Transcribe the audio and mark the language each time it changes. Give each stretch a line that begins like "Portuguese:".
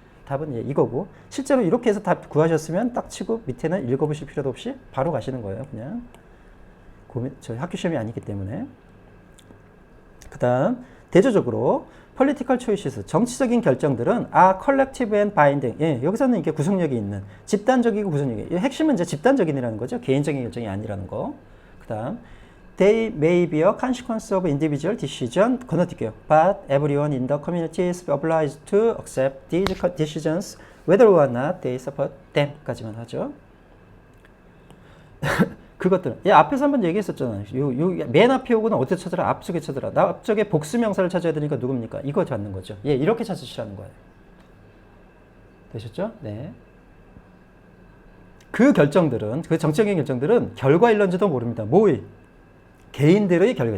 Korean: 답은 예, 이거고 실제로 이렇게 해서 답 구하셨으면 딱 치고 밑에는 읽어보실 필요도 없이 바로 가시는 거예요. 그냥 저희 학교 시험이 아니기 때문에. 그 다음, 대조적으로
English: political choices,
Korean: 정치적인 결정들은
English: are collective and binding.
Korean: 예, 여기서는 이게 구속력이 있는, 집단적이고 구속력이. 핵심은 이제 집단적인이라는 거죠. 개인적인 결정이 아니라는 거.
English: 그 다음, they may be a consequence of individual decision.
Korean: 건너뛸게요.
English: But everyone in the community is obliged to accept these decisions, whether or not they support them.
Korean: 까지만 하죠. 그것들은 앞에서 한번 얘기했었잖아요. 맨 앞에 오고는 어디서 찾아라? 앞쪽에 찾아라. 나 앞쪽에 복수명사를 찾아야 되니까 누굽니까? 이거 찾는 거죠. 예, 이렇게 찾으시라는 거예요. 되셨죠? 네. 그 결정들은, 그 정치적인 결정들은 결과일런지도 모릅니다. 뭐이? 개인들의 결과.